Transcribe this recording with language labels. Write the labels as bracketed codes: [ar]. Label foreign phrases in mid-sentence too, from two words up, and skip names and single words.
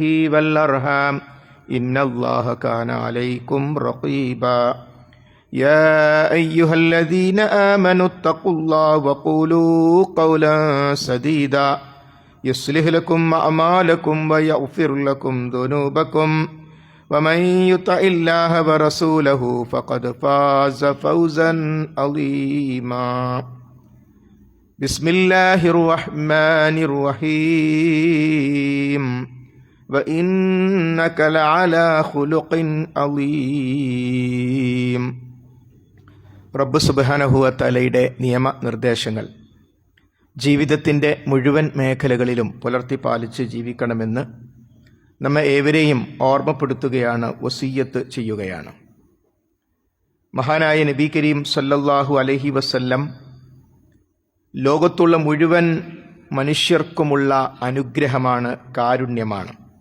[ar] والأرحام إن الله كان عليكم رقيبا يا أيها الذين آمنوا اتقوا الله وقولوا قولا سديدا يصلح لكم أعمالكم ويغفر لكم ذنوبكم ومن يطع الله ورسوله فقد فاز فوزا عظيما بسم الله الرحمن الرحيم وإنك لعلى خلق عظيم [ml] റബ്ബ് [ar] سبحانه و [ml] തആലയുടെ നിയമനിർദ്ദേശങ്ങൾ ജീവിതത്തിൻ്റെ മുഴുവൻ മേഖലകളിലും പുലർത്തിപ്പാലിച്ച് ജീവിക്കണമെന്ന് നമ്മെ ഏവരെയും ഓർമ്മപ്പെടുത്തുകയാണ്, വസിയ്യത്ത് ചെയ്യുകയാണ്. മഹാനായ നബി കരീം [ar] صلى الله عليه وسلم [ml] ലോകത്തുള്ള മുഴുവൻ മനുഷ്യർക്കുമുള്ള അനുഗ്രഹമാണ്, കാരുണ്യമാണ്.